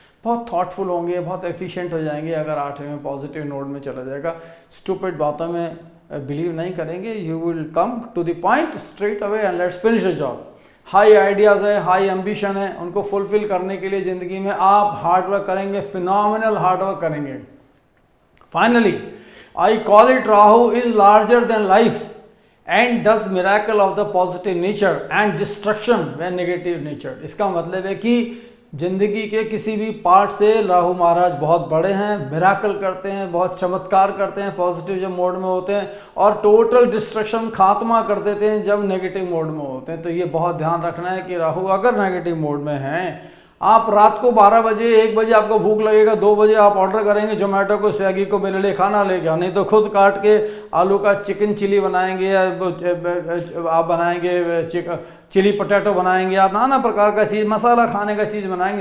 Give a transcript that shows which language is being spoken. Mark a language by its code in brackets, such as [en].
[hi] बहुत थॉटफुल होंगे, बहुत एफिशिएंट हो जाएंगे अगर आठवें में पॉजिटिव नोड में चला जाएगा। स्टूपिड बातों में बिलीव नहीं करेंगे, [en] You will come to the point straight away and let's finish the job. [hi] High ideas है, हाई एम्बिशन है, उनको फुलफिल करने के लिए ज़िंदगी में आप हार्डवर्क करेंगे, फिनोमिनल हार्डवर्क करेंगे। [en] Finally I call it Rahu is larger than life and does miracle of the positive nature and destruction when negative nature। [hi] इसका मतलब है कि जिंदगी के किसी भी पार्ट से राहु महाराज बहुत बड़े हैं, मिराकल करते हैं, बहुत चमत्कार करते हैं पॉजिटिव जब मोड में होते हैं, और टोटल डिस्ट्रक्शन, खात्मा कर देते हैं जब नेगेटिव मोड में होते हैं। तो ये बहुत ध्यान रखना है कि राहु अगर नेगेटिव मोड में हैं, आप रात को 12 बजे 1 बजे आपको भूख लगेगा, 2 बजे आप ऑर्डर करेंगे जोमेटो को, स्विगी को, मेरे लिए खाना लेके, नहीं तो खुद काट के आलू का चिकन चिली बनाएंगे या आप बनाएंगे चिली पोटैटो बनाएंगे, आप नाना प्रकार का चीज़, मसाला खाने का चीज़ बनाएंगे।